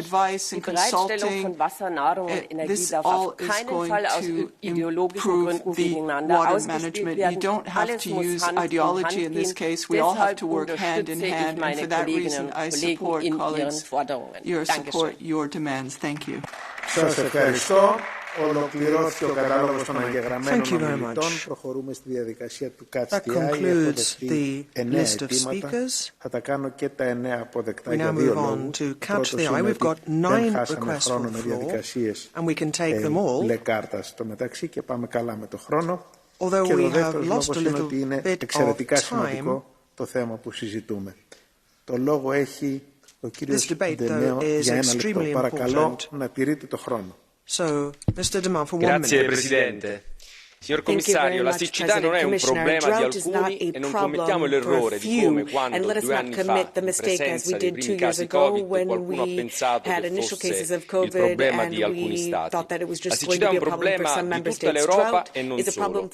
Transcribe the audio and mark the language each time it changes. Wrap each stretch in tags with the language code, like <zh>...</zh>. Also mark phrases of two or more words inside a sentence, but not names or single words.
<de>Die Bereitstellung von Wasser, Nahrung und Energie darf auf keinen Fall aus ideologischen Gründen gegeneinander ausgespielt werden. Alles muss Hand in Hand gehen. Deshalb unterstütze ich meine Kolleginnen und Kollegen in ihren Forderungen. Dankeschön.</de> <el>Σας ευχαριστώ. Ολοκληρώθηκε ο κατάλογος των εγγεγραμμένων ομιλητών. Προχωρούμε στη διαδικασία του</el> <en>Catch the Eye.</en> <el>Έχω δεχτεί 9 αιτήματα. Θα τα κάνω και τα 9 αποδεκτά για 2 λόγους. Πρώτος είναι ότι δεν χάσαμε χρόνο με διαδικασίες μπλε κάρτα στο μεταξύ και πάμε καλά με το χρόνο. Και ο δεύτερος λόγος είναι ότι είναι εξαιρετικά σημαντικό το θέμα που συζητούμε. Το λόγο έχει ο κύριος Ντεμέο για 1 λεπτό. Παρακαλώ να τηρείτε το χρόνο.</el> <it>Grazie Presidente. Signor Commissario, la siccità non è un problema di alcuni e non commettiamo l'errore di come quando 2 anni fa, in presenza dei primi casi Covid, qualcuno ha pensato che fosse il problema di alcuni Stati. La siccità è un problema di tutta l'Europa e non solo.</it>